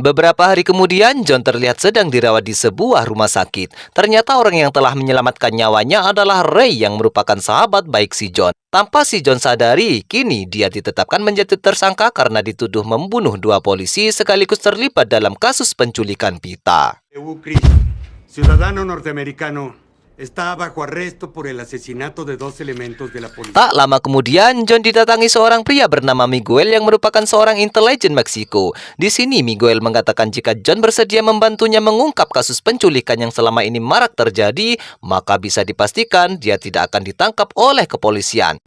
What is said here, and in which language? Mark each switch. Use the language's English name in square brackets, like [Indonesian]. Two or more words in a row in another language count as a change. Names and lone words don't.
[Indonesian] Beberapa hari kemudian, John terlihat sedang dirawat di sebuah rumah sakit. Ternyata orang yang telah menyelamatkan nyawanya adalah Ray yang merupakan sahabat baik si John. Tanpa si John sadari, kini dia ditetapkan menjadi tersangka karena dituduh membunuh 2 polisi sekaligus terlibat dalam kasus penculikan Pita. [Spanish] Chris, ciudadano norteamericano, está bajo arresto por el asesinato de 2 elementos de la policía. [Indonesian] Tak lama kemudian, John didatangi seorang pria bernama Miguel yang merupakan seorang intelijen Meksiko. Di sini, Miguel mengatakan jika John bersedia membantunya mengungkap kasus penculikan yang selama ini marak terjadi, maka bisa dipastikan dia tidak akan ditangkap oleh kepolisian.